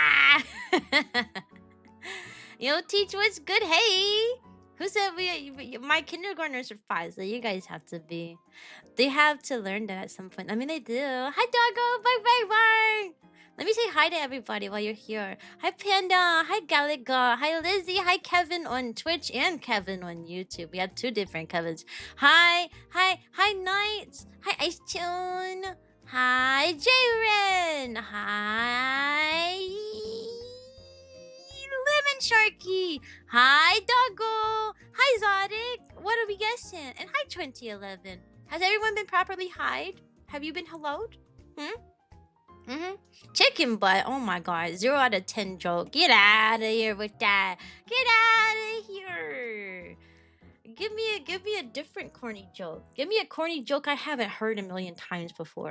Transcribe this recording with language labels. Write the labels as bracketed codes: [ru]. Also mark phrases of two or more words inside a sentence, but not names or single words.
[en] Yo, teach what's good. Hey, who said my kindergartners are 5, so you guys have to be. They have to learn that at some point. I mean, they do. Hi, doggo. Bye. Let me say hi to everybody while you're here. Hi, Panda. Hi, Galaga. Hi, Lizzie. Hi, Kevin on Twitch and Kevin on YouTube. We have 2 different Kevins. Hi, Knights. Hi, Ice Tune. Hi, Jaren. Hi, Lemon Sharky. Hi, Doggo. Hi, Zodic. What are we guessing? And hi, 2011. Has everyone been properly hide? Have you been helloed? Chicken butt. Oh my god. 0 out of 10 joke. Get out of here with that. Get out of here. Give me a different corny joke. Give me a corny joke I haven't heard a million times before.